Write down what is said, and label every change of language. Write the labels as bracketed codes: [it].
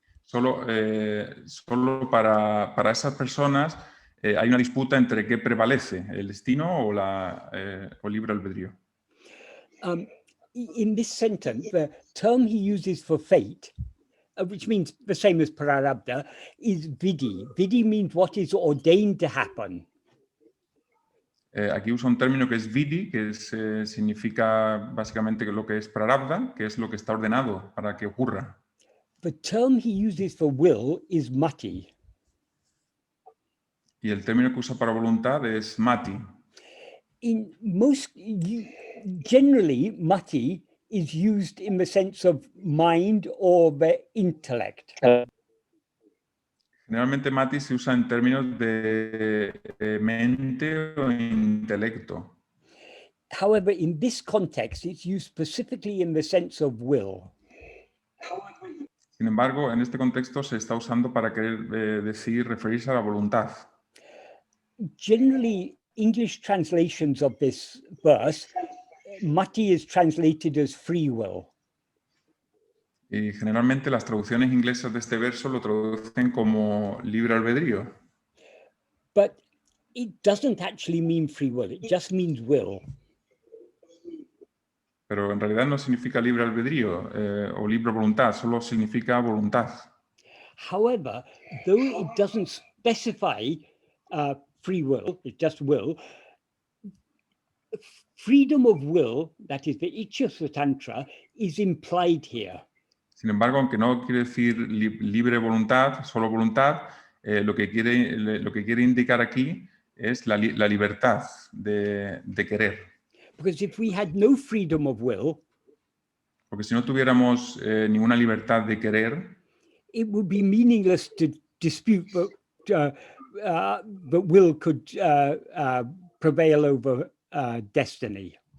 [es] solo para esas personas hay una disputa entre qué prevalece, el destino o libre albedrío. [en] In this sentence, the term he uses for fate, which means the same as prarabdha, is vidi. Vidi means what is ordained to happen. [es] Aquí usa un término que es vidi, que significa básicamente lo que es prarabdha, que es lo que está ordenado para que ocurra. [en] The term he uses for will is mati. [es] Y el término que usa para voluntad es mati. [en] In most, generally, mati is used in the sense of mind or the intellect. [es] Generalmente mati se usa en términos de mente o intelecto. [en] However, in this context, it's used specifically in the sense of will. [es] Sin embargo, en este contexto se está usando para querer decir, referirse a la voluntad. [en] Generally, English translations of this verse, mati is translated as free will. [es] Y generalmente las traducciones inglesas de este verso lo traducen como libre albedrío. [en] But it doesn't actually mean free will, it just means will. [es] Pero en realidad no significa libre albedrío o libre voluntad, solo significa voluntad. [en] However, though it doesn't specify free will, it's just will, freedom of will, that is the Ichya is implied here. [es] Sin embargo, aunque no quiere decir libre voluntad, solo voluntad, lo que quiere indicar aquí es la libertad de querer. [en] Because if we had no freedom of will, [es] porque si no tuviéramos ninguna libertad de querer, [en] it would be meaningless to dispute that will could prevail over destiny.